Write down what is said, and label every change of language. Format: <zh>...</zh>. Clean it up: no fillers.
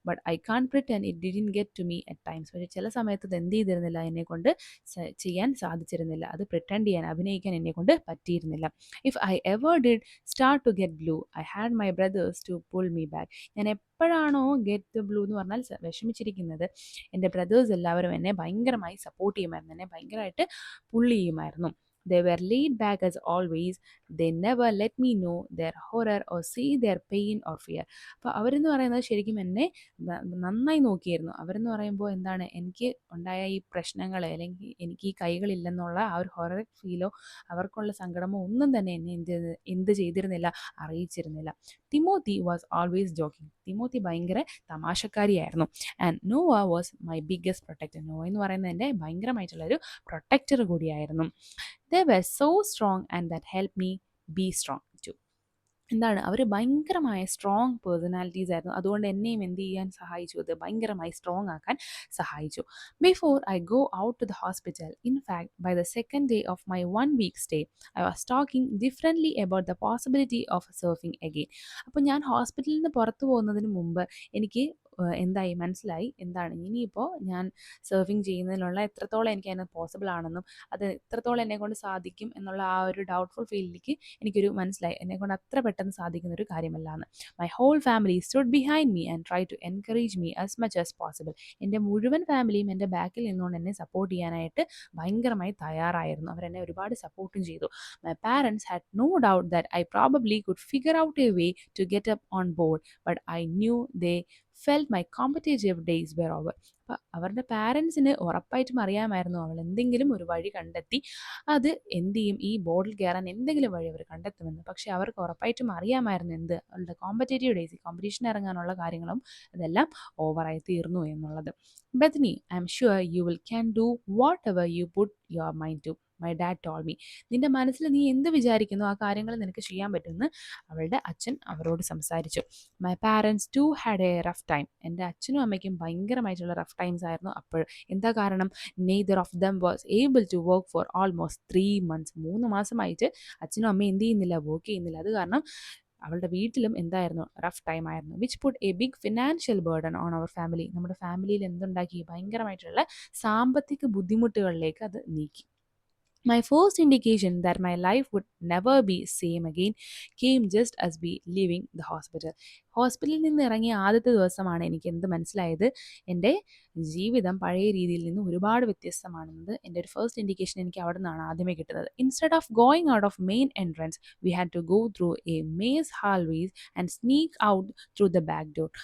<en>But I can't pretend it didn't get to me at times.</en> <ml>പക്ഷേ ചില സമയത്ത് അത് എന്ത് ചെയ്തിരുന്നില്ല, എന്നെക്കൊണ്ട് ചെയ്യാൻ സാധിച്ചിരുന്നില്ല, അത് പ്രിറ്റൻഡ് ചെയ്യാൻ, അഭിനയിക്കാൻ എന്നെക്കൊണ്ട് പറ്റിയിരുന്നില്ല.</ml> <en>If I ever did start to get blue, I had my brothers to pull me back.</en> <ml>ഞാൻ എപ്പോഴാണോ ഗെറ്റ് ബ്ലൂ എന്ന് പറഞ്ഞാൽ വിഷമിച്ചിരിക്കുന്നത്, എൻ്റെ ബ്രദേഴ്സ് എല്ലാവരും എന്നെ ഭയങ്കരമായി സപ്പോർട്ട് ചെയ്യുമായിരുന്നു, എന്നെ ഭയങ്കരമായിട്ട് പുള്ളി ചെയ്യുമായിരുന്നു.</ml> <en>They were laid back as always. They never let me know their horror or see their pain or fear.</en> <ml>അപ്പോൾ അവരെന്ന് പറയുന്നത് ശരിക്കും എന്നെ നന്നായി നോക്കിയിരുന്നു. അവരെന്ന് പറയുമ്പോൾ എന്താണ്, എനിക്ക് ഉണ്ടായ ഈ പ്രശ്നങ്ങൾ, അല്ലെങ്കിൽ എനിക്ക് ഈ കൈകളില്ലെന്നുള്ള ആ ഒരു ഹൊറർ ഫീലോ അവർക്കുള്ള സങ്കടമോ ഒന്നും തന്നെ എന്നെ എന്ത് ചെയ്തിരുന്നില്ല, അറിയിച്ചിരുന്നില്ല.</ml> <en>Timothy was always joking.</en> <ml>Timothy ഭയങ്കര തമാശക്കാരിയായിരുന്നു.</ml> <en>And Noah was my biggest protector.</en> <ml>Nova എന്ന് പറയുന്നത് എൻ്റെ ഭയങ്കരമായിട്ടുള്ളൊരു പ്രൊട്ടക്ടർ കൂടിയായിരുന്നു.</ml> <en>They were so strong and that helped me be strong too.</en> <ml>എന്താണ്, അവർ ഭയങ്കരമായ സ്ട്രോങ് പേഴ്സണാലിറ്റീസ് ആയിരുന്നു. അതുകൊണ്ട് എന്നെയും എന്ത് ചെയ്യാൻ സഹായിച്ചു, അത് ഭയങ്കരമായി സ്ട്രോങ് ആക്കാൻ സഹായിച്ചു.</ml> <en>Before I go out to the hospital, in fact by the second day of my 1 week stay, I was talking differently about the possibility of surfing again.</en> <ml>അപ്പോൾ ഞാൻ ഹോസ്പിറ്റലിൽ നിന്ന് പുറത്തു പോകുന്നതിന് മുമ്പ് എനിക്ക് എന്തായി മനസ്സിലായി, എന്താണ് ഇനിയിപ്പോൾ ഞാൻ സർഫിങ് ചെയ്യുന്നതിനുള്ള എത്രത്തോളം എനിക്ക് അതിന് പോസിബിൾ ആണെന്നും അത് എത്രത്തോളം എന്നെക്കൊണ്ട് സാധിക്കും എന്നുള്ള ആ ഒരു ഡൗട്ട്ഫുൾ ഫീലിലേക്ക് എനിക്കൊരു മനസ്സിലായി, എന്നെക്കൊണ്ട് അത്ര പെട്ടെന്ന് സാധിക്കുന്ന ഒരു കാര്യമല്ല എന്ന്.</ml> <en>My whole family stood behind me and try to encourage me as much as possible.</en> <ml>എൻ്റെ മുഴുവൻ ഫാമിലിയും എൻ്റെ ബാക്കിൽ നിന്നുകൊണ്ട് എന്നെ സപ്പോർട്ട് ചെയ്യാനായിട്ട് ഭയങ്കരമായി തയ്യാറായിരുന്നു. അവരെന്നെ ഒരുപാട് സപ്പോർട്ടും ചെയ്തു.</ml> <en>My parents had no doubt that I probably could figure out a way to get up on board, but I knew they felt my competitive days were over.</en> <ml>അപ്പം അവരുടെ പാരൻസിന് ഉറപ്പായിട്ടും അറിയാമായിരുന്നു അവൾ എന്തെങ്കിലും ഒരു വഴി കണ്ടെത്തി അത് എന്ത് ചെയ്യും, ഈ ബോർഡിൽ കയറാൻ എന്തെങ്കിലും വഴി അവർ കണ്ടെത്തുമെന്ന്. പക്ഷെ അവർക്ക് ഉറപ്പായിട്ടും അറിയാമായിരുന്നു എന്ത്, അവളുടെ കോമ്പറ്റേറ്റീവ് ഡേയ്സ്, കോമ്പറ്റീഷൻ ഇറങ്ങാനുള്ള കാര്യങ്ങളും അതെല്ലാം ഓവറായി തീർന്നു എന്നുള്ളത്.</ml> <en>Bethany, I'm sure you will can do whatever you put your mind to. My dad told me.</en> <ml>നിന്റെ മനസ്സിൽ നീ എന്ത് വിചാരിക്കുന്നു ആ കാര്യങ്ങൾ നിനക്ക് ചെയ്യാൻ പറ്റുമെന്ന് അവളുടെ അച്ഛൻ അവരോട് സംസാരിച്ചു.</ml> <en>My parents too had a rough time.</en> <ml>എൻ്റെ അച്ഛനും അമ്മയ്ക്കും ഭയങ്കരമായിട്ടുള്ള റഫ് ടൈംസ് ആയിരുന്നു അപ്പോൾ. എന്താ കാരണം?</ml> <en>Neither of them was able to work for almost 3 months.</en> <ml>3 മാസമായിട്ട് അച്ഛനും അമ്മയും എന്ത് ചെയ്യുന്നില്ല, വർക്ക് ചെയ്യുന്നില്ല. അത് കാരണം അവളുടെ വീട്ടിലും എന്തായിരുന്നു, റഫ് ടൈം ആയിരുന്നു.</ml> <en>Which put a big financial burden on our family.</en> <ml>നമ്മുടെ ഫാമിലിയിൽ എന്തുണ്ടാക്കി, ഭയങ്കരമായിട്ടുള്ള സാമ്പത്തിക ബുദ്ധിമുട്ടുകളിലേക്ക് അത് നീക്കി.</ml> <en>My first indication that my life would never be same again came just as we leaving the hospital.</en> <ml>ഹോസ്പിറ്റലിൽ നിന്ന് ഇറങ്ങിയ ആദ്യത്തെ ദിവസമാണ് എനിക്ക് എന്ത് മനസ്സിലായത്, എൻ്റെ ജീവിതം പഴയ രീതിയിൽ നിന്ന് ഒരുപാട് വ്യത്യസ്തമാണെന്നത്. എൻ്റെ ഒരു ഫസ്റ്റ് ഇൻഡിക്കേഷൻ എനിക്ക് അവിടെ നിന്നാണ് ആദ്യമേ കിട്ടുന്നത്.</ml> <en>Instead of going out of main entrance we had to go through a maze hallways and sneak out through the back door.</en>